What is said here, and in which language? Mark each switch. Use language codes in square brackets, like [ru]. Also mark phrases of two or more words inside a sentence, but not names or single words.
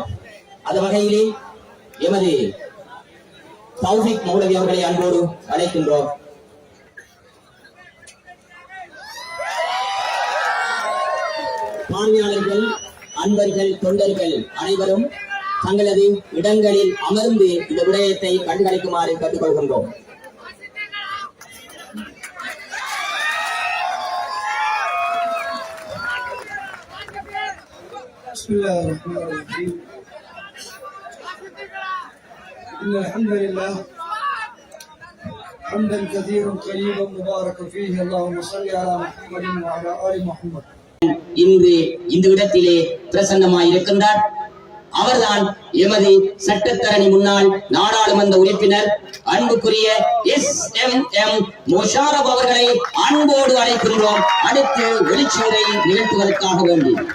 [ta] அந்த வகையிலே எமது தௌஃபீக் மௌலவி அவர்களை அன்போடு அழைக்கின்றோம். பார்வையாளர்கள், அன்பர்கள், தொண்டர்கள் அனைவரும் தங்களது இடங்களில் அமர்ந்து இந்த விடயத்தை கண்காணிக்குமாறு கேட்டுக்கொள்கின்றோம். [ar] إن الحمد لله حمدا كثيرا طيبا مباركا فيه اللهم صل على محمد وعلى آل محمد. [ta] இன்று இந்த இடத்திலே பிரசன்னமாயிருக்கின்றார். அவர்தான் எமது சட்டத்தரணி முன்னாள் நாடாளுமன்ற உறுப்பினர் அன்புக்குரிய SMM முஷாரப் அவர்களை அன்போடு அழைக்கின்றோம். அடுத்து எழுச்சி உரை நிகழ்த்துவதற்காக வேண்டி